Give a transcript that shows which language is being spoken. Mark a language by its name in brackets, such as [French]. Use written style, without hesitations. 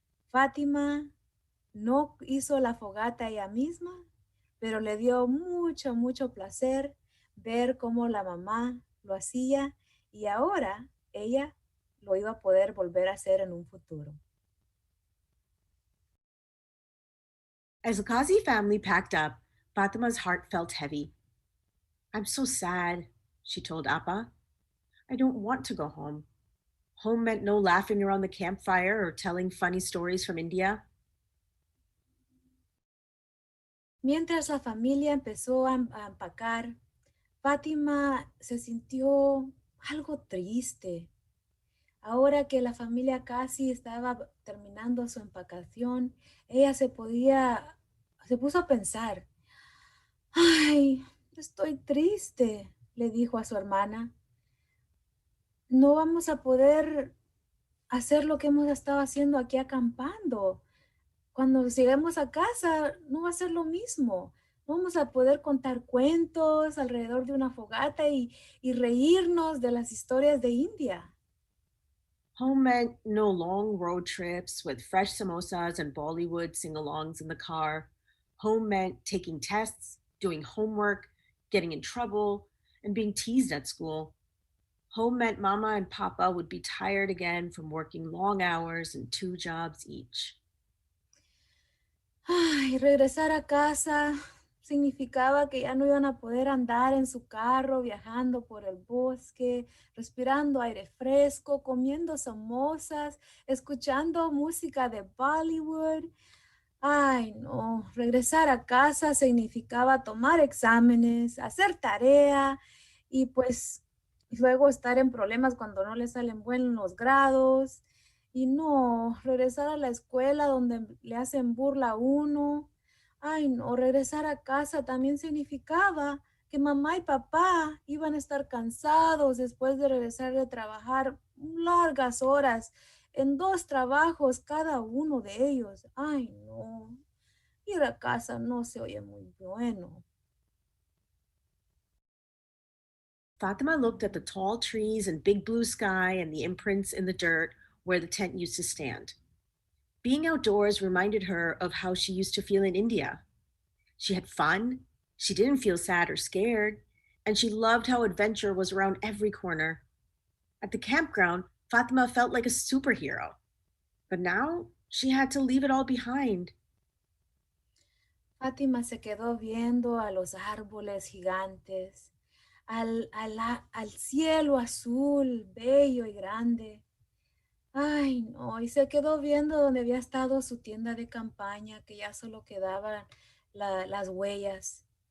[Spanish] Fátima no hizo la fogata ella misma, pero le dio mucho, mucho placer ver cómo la mamá lo hacía, y ahora ella lo iba a poder volver a hacer en un futuro. [English] As the Kazi family packed up, Fatima's heart felt heavy. I'm so sad, she told Appa. I don't want to go home. Home meant no laughing around the campfire or telling funny stories from India. [Spanish] Mientras la familia empezó a empacar, Fátima se sintió algo triste. Ahora que la familia casi estaba terminando su empacación, ella se puso a pensar, ay, estoy triste, le dijo a su hermana. No vamos a poder hacer lo que hemos estado haciendo aquí acampando. Cuando lleguemos a casa, no va a ser lo mismo. No vamos a poder contar cuentos alrededor de una fogata y reírnos de las historias de India. [English] Home meant no long road trips with fresh samosas and Bollywood sing-alongs in the car. Home meant taking tests, doing homework, getting in trouble, and being teased at school. Home meant Mama and Papa would be tired again from working long hours and 2 jobs each. [Spanish] Ay, regresar a casa significaba que ya no iban a poder andar en su carro viajando por el bosque, respirando aire fresco, comiendo samosas, escuchando música de Bollywood. Ay, no, regresar a casa significaba tomar exámenes, hacer tarea y pues luego estar en problemas cuando no le salen buenos los grados. Y no, regresar a la escuela donde le hacen burla a uno. Ay, no, regresar a casa también significaba que mamá y papá iban a estar cansados después de regresar de trabajar largas horas en 2 trabajos cada uno de ellos. Ay, no, ir a casa no se oye muy bueno. [English] Fatima looked at the tall trees and big blue sky and the imprints in the dirt where the tent used to stand. Being outdoors reminded her of how she used to feel in India. She had fun, she didn't feel sad or scared, and she loved how adventure was around every corner. At the campground, Fatima felt like a superhero. But now she had to leave it all behind. [Spanish] Fátima se quedó viendo a los árboles gigantes, al cielo azul, bello y grande. Ay, no, y se quedó viendo donde había estado su tienda de campaña, que ya solo quedaban las huellas.